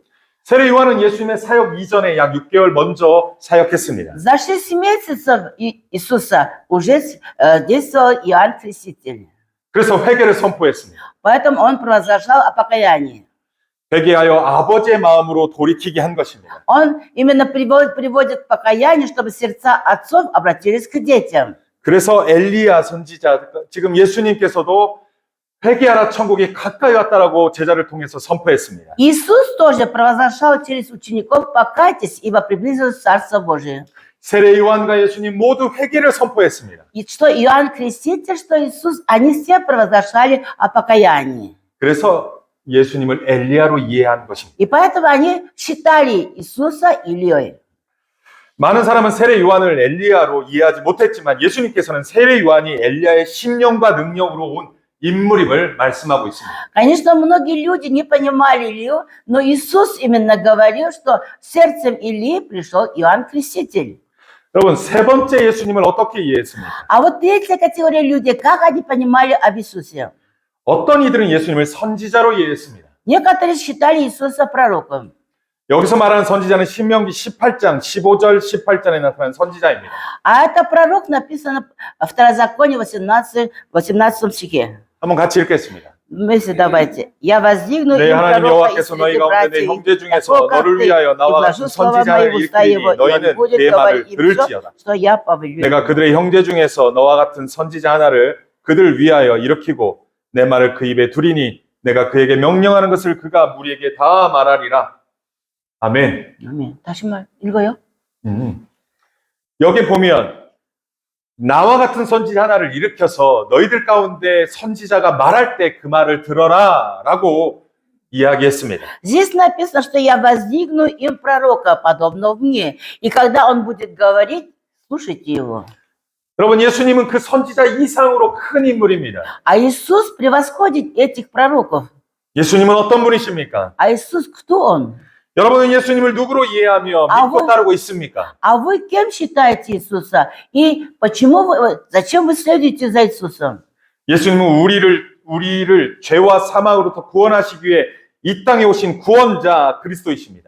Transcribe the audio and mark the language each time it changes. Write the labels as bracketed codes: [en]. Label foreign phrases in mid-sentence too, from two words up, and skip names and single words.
[ko] 세례 요한은 예수님의 사역 이전에 약 6개월 먼저 사역했습니다. [ru] За 6 месяцев Иисуса уже действовал Иоанн Креститель. [ko] 그래서 회개를 선포했습니다. [ru] Поэтому он провозглашал о покаянии. [ko] 회개하여 아버지의 마음으로 돌이키게 한 것입니다. [ru] Он именно приводит к покаянию, чтобы сердца отцов обратились к детям. [ko] 그래서 엘리야 선지자, 지금 예수님께서도 회개하라 천국이 가까이 왔다라고 제자를 통해서 선포했습니다. [ru] Иисус тоже провозглашал через учеников: покайтесь, ибо приблизилось Царство Божие. [ko] 세례 요한과 예수님 모두 회개를 선포했습니다. [ru] И что Иоанн Креститель, что Иисус, они все провозглашали о покаянии. [ko] 그래서 예수님을 엘리야로 이해한 것입니다. [ru] И поэтому они считали Иисуса Ильей. [ko] 많은 사람은 세례 요한을 엘리야로 이해하지 못했지만 예수님께서는 세례 요한이 엘리야의 신령과 능력으로 온 인물임을 말씀하고 있습니다. [ru] Конечно, многие люди не понимали Илью, но Иисус именно говорил, что сердцем Илии пришел Иоанн Креститель. [ko] 여러분, 세 번째 예수님을 어떻게 이해했습니까? [ru] А вот третья категория людей, как они понимали об Иисусе? [ko] 어떤 이들은 예수님을 선지자로 이해했습니다. [ru] Некоторые считали Иисуса пророком. [ko] 여기서 말하는 선지자는 신명기 18장 15절 18절에 나타난 선지자입니다. [ru] А это пророк, написано в Второзаконии 18 стихе. [ko] 한번 같이 읽겠습니다. [ru] Вместе давайте. Я воздвигну [ko] 내 [ru] им [ko] 하나님 [ru] пророка [ko] 여호와께서 [ru] из [ko] 너희 [ru] среды [ko] 가운데 내 [ru] братьев, [ko] 형제 중에서 [ru] такого, как [ko] 너를 [ru] ты, [ko] 위하여 [ru] и [ko] 나와 같은 [ru] вложу слова мои [ko] 선지자를 [ru] в уста его, [ko] 일으키니 [ru] и он [ko] 너희는 [ru] будет [ko] 내 [ru] говорить [ko] 말을 [ru] им все, [ko] 들을지어다. [ru] что я повелю. [ko] 내가 그들의 형제 중에서 너와 같은 선지자 하나를 그들 위하여 일으키고 내 말을 그 입에 두리니 내가 그에게 명령하는 것을 그가 무리에게 다 말하리라. 아멘. 아멘. 다시 말 읽어요. 여기 보면 나와 같은 선지자 하나를 일으켜서 너희들 가운데 선지자가 말할 때 그 말을 들어라 라고 이야기했습니다. [ru] Здесь написано, что я воздвигну им пророка, подобного мне. И когда он будет говорить, слушайте его. [ko] 여러분, 예수님은 그 선지자 이상으로 큰 인물입니다. [ru] А Иисус превосходит этих пророков. [ko] 예수님은 어떤 분이십니까? [ru] А Иисус кто он? [ko] 여러분은 예수님을 누구로 이해하며 믿고 따르고 있습니까? [ru] А вы кем считаете Иисуса? И зачем вы следуете за Иисусом? [ko] 예수님은 우리를 죄와 사망으로부터 구원하시기 위해 이 땅에 오신 구원자 그리스도이십니다.